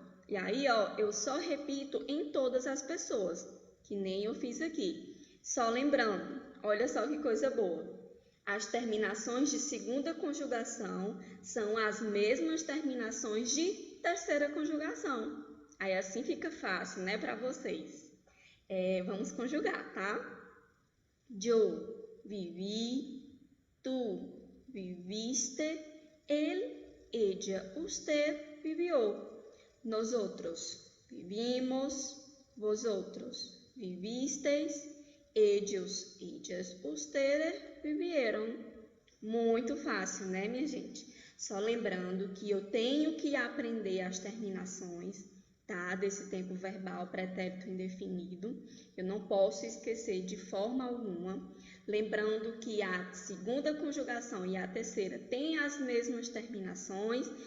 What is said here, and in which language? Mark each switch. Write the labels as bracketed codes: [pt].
[pt] E aí, ó, eu só repito em todas as pessoas, que nem eu fiz aqui. Só lembrando, olha só que coisa boa. As terminações de segunda conjugação são as mesmas terminações de terceira conjugação. Aí assim fica fácil, né, para vocês. Vamos conjugar, tá? [es] Yo viví, tu viviste, él, ella, usted vivió. Nosotros vivimos, vosotros vivisteis, ellos, ellas, ustedes vivieron. [pt] Muito fácil, né, minha gente? Só lembrando que eu tenho que aprender as terminações, tá? Desse tempo verbal pretérito indefinido. Eu não posso esquecer de forma alguma. Lembrando que a segunda conjugação e a terceira têm as mesmas terminações.